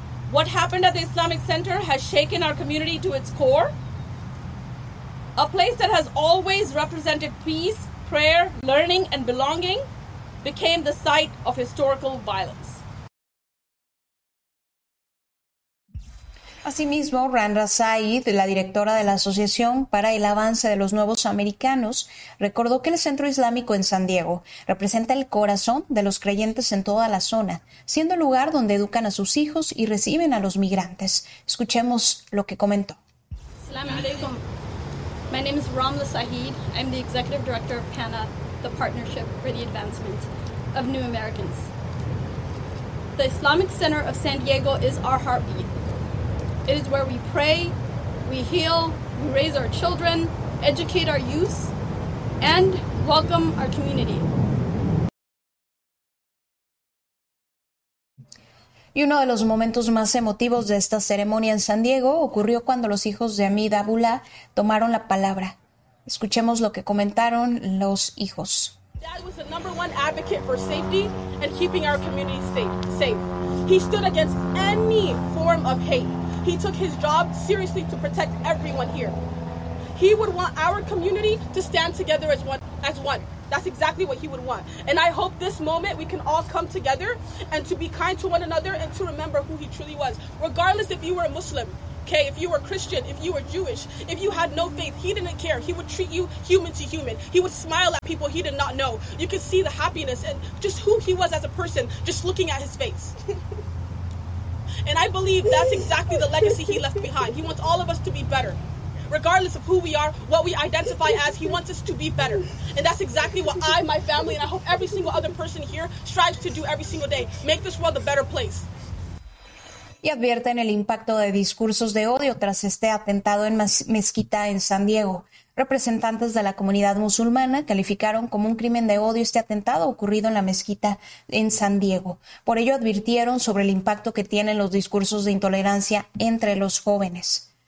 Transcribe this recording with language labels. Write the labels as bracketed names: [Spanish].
[English] What happened at the Islamic Center has shaken our community to its core. A place that has always represented peace, prayer, learning, and belonging became the site of historical violence. [Spanish] Asimismo, Randra Said, la directora de la Asociación para el Avance de los Nuevos Americanos, recordó que el Centro Islámico en San Diego representa el corazón de los creyentes en toda la zona, siendo el lugar donde educan a sus hijos y reciben a los migrantes. Escuchemos lo que comentó. [English] Assalamu alaikum. My name is Ramla Said. I'm the Executive Director of PANA, the Partnership for the Advancement of New Americans. The Islamic Center of San Diego is our heartbeat. It is where we pray, we heal, we raise our children, educate our youth, and welcome our community. [Spanish] Y uno de los momentos más emotivos de esta ceremonia en San Diego ocurrió cuando los hijos de Amin Abulha tomaron la palabra. Escuchemos lo que comentaron los hijos. [English] Dad was the number one advocate for safety and keeping our community safe. He stood against any form of hate. He took his job seriously to protect everyone here. He would want our community to stand together as one. That's exactly what he would want. And I hope this moment we can all come together and to be kind to one another and to remember who he truly was. Regardless if you were a Muslim, Okay, if you were Christian, if you were Jewish, if you had no faith, he didn't care. He would treat you human to human. He would smile at people he did not know. You could see the happiness and just who he was as a person just looking at his face. And I believe that's exactly the legacy he left behind. He wants all of us to be better. Regardless of who we are, what we identify as, he wants us to be better. And that's exactly what I, my family, and I hope every single other person here strives to do every single day. Make this world a better place. [Spanish] Y advierten el impacto de discursos de odio tras este atentado en mezquita en San Diego. Representantes de la comunidad musulmana calificaron como un crimen de odio este atentado ocurrido en la mezquita en San Diego. Por ello advirtieron sobre el impacto que tienen los discursos de intolerancia entre los jóvenes.